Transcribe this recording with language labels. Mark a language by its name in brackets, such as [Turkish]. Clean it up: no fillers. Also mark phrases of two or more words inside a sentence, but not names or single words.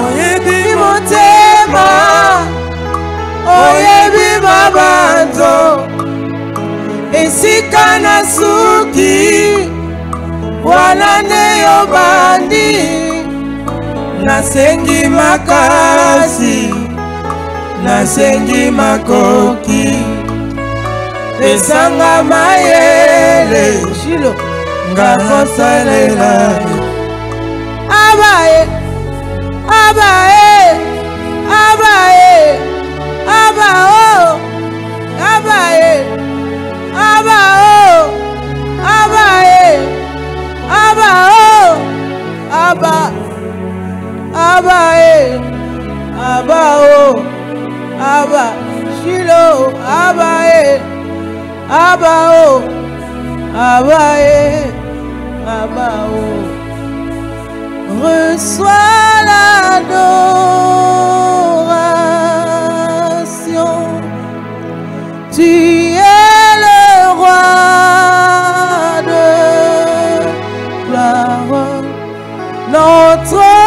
[Lingala] oyebi mabanzo esika na suki wana nde yo bandi nasengi makasi nasengi makoki pesanga mayele Shilo ngana salela abae abao abae abao abae abao aba abae abao aba Shilo abae abao abae abao [French] reçois l'adoration tu es le roi de gloire notre